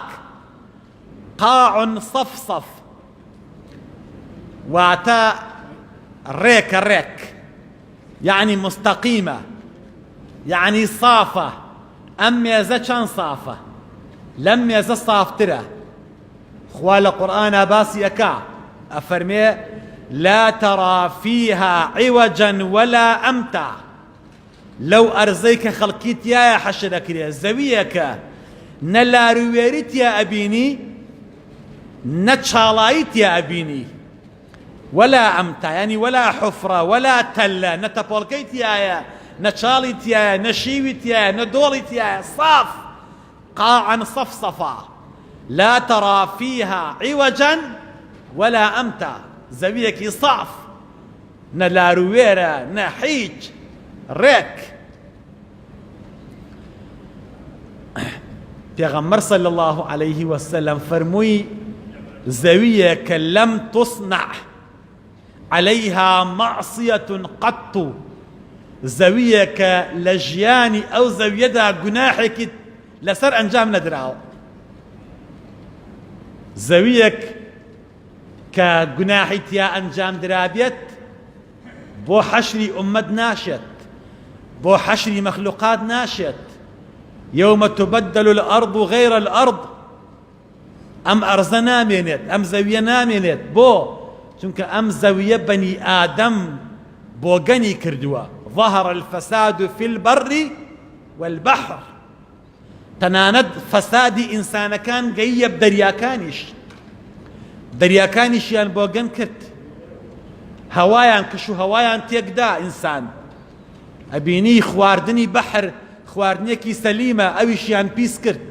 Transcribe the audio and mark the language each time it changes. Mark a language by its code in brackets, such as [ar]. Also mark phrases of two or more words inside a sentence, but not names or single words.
[ar] قاع صفصف، [ckb] واتە ڕێکە ڕێک، یعنی مستەقیمە، یعنی صافە. ئەم مێزە چەند صافە، لەم مێزە صافترە. [ar] خوا لە قورئانە باسی ئەکا، ئەفەرمێ لا ترى فيها عوجا ولا أمتا. [ckb] لەو ئەرزەی کە خەڵکی تایە حەشر ئەکرێ، زەویەکە نە لاروێریتیا ئەبینی نەچاڵایی تیا ئەبینی [ar] ولا ئەمتا [ckb] ینی [ar] ولا حفرە ولا تەلە [ckb] نەتەپۆڵکەی تایە نەچاڵی تایە نەشیوی تایە نەدۆڵی تایە صاف [ar] قاعا صفصفا لا ترى فيها عوجا ولا أمتا [ckb] زەویەکی صاف نە لاروێرە نە هیچ ڕێک. پێغەمبەر [ar] صلی الله عليه وسلم [ckb] فەرمووی زەویەکە [ar] لەم تصنع عليها معصية قط [ckb] زەویەکە لە ژیانی ئەو زەویەدا گوناحێکی لەسەر ئەنجام نەدراوە. زەویەک کە گوناحی تیا ئەنجام درابێت بۆ حەشری ئومەت ناشێت، بۆ حەشری مەخلوقات ناشێت. [ar] يوم تبدل الأرض غير الأرض [ckb] ئەم ئەرزە نامێنێت، ئەم زەویە نامێنێت. بۆ؟ چونکە ئەم زەویە بەنی ئادەم بۆگەنی کردووە. [ar] ظهر الفساد في البر والبحر. [ckb] تەنانەت فەسادی ئینسانەکان گەیە دەریاکانیش، دەریاکانیشیان بۆگەن کرد، هەوایان کش و هەوایان تێکدا. ئینسان ئەبینی خواردنی بەحر خواردنێکی سەلیمە، ئەویشیان پیس کرد.